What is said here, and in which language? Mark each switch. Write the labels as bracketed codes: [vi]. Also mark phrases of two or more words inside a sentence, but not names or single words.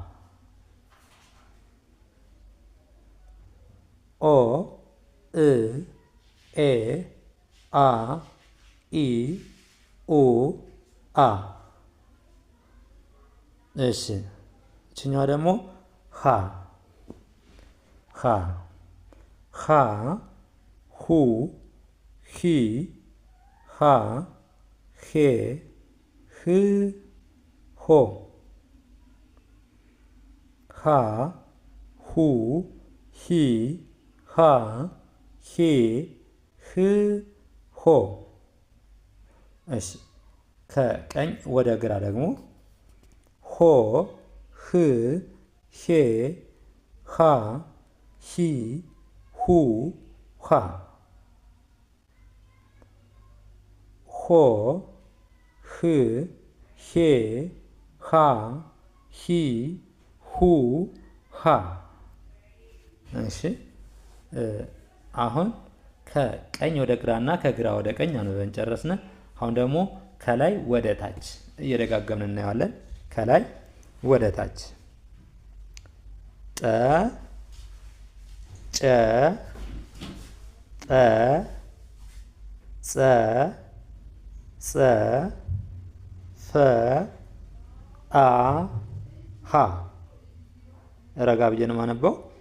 [am] ኦ እ ኤ አ ኢ ኡ አ። እሺ እችኛዋ ደግሞ ሀ ሀ ሀ ሁ ሂ ሃ ሄ ህ ሆ ሃ ሁ ሂ ሃ ሄ ህ ሆ። እሺ ከቀኝ ወደ ግራ ደግሞ ሆ ህ ሄ ሃ ሂ ሁ ሃ ሆ ህ ሄ ሃ ሂ ሁ ሃ። እሺ አሁን ከቀኝ ወደ ግራና ከግራ ወደ ቀኝ አንብበን ጨረስን። አሁን ደግሞ ከላይ ወደ ታች እየደጋገምን እናየዋለን። ከላይ ወደ ታች ጠ ጨ ጠ ጸ ጸ ፈ አ ሀ። ረጋ ብዬ ነው የማነበው።